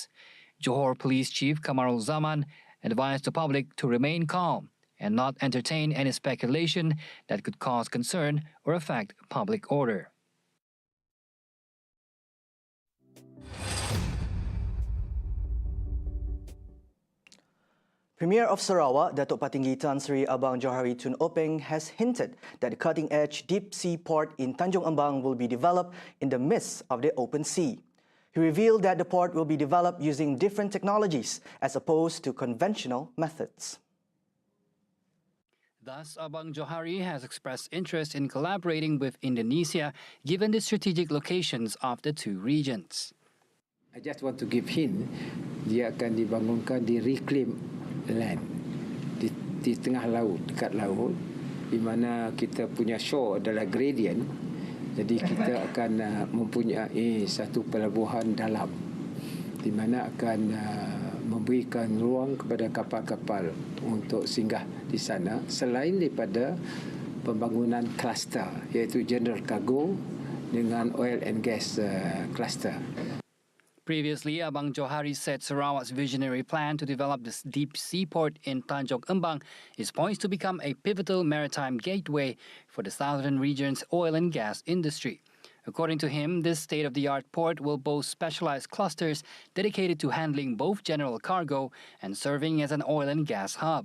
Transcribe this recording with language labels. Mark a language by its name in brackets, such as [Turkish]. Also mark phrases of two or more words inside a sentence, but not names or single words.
[English] Johor Police Chief Kamarul Zaman advised the public to remain calm and not entertain any speculation that could cause concern or affect public order. Premier of Sarawak, Datuk Patinggi Tan Sri Abang Johari Tun Openg, has hinted that the cutting-edge deep-sea port in Tanjung Ambang will be developed in the midst of the open sea. He revealed that the port will be developed using different technologies as opposed to conventional methods. Thus, Abang Johari has expressed interest in collaborating with Indonesia given the strategic locations of the two regions. I just want to give hint, [Malay] dia akan dibangunkan di [English] reclaim land [Malay] di tengah laut, dekat laut, di mana kita punya shore adalah gradient. Jadi kita akan mempunyai satu pelabuhan dalam di mana akan memberikan ruang kepada kapal-kapal untuk singgah di sana selain daripada pembangunan kluster iaitu [English] general cargo [Malay] dengan [English] oil and gas cluster. Previously, Abang Johari said Sarawak's visionary plan to develop this deep seaport in Tanjung Ambang is poised to become a pivotal maritime gateway for the southern region's oil and gas industry. According to him, this state-of-the-art port will boast specialized clusters dedicated to handling both general cargo and serving as an oil and gas hub.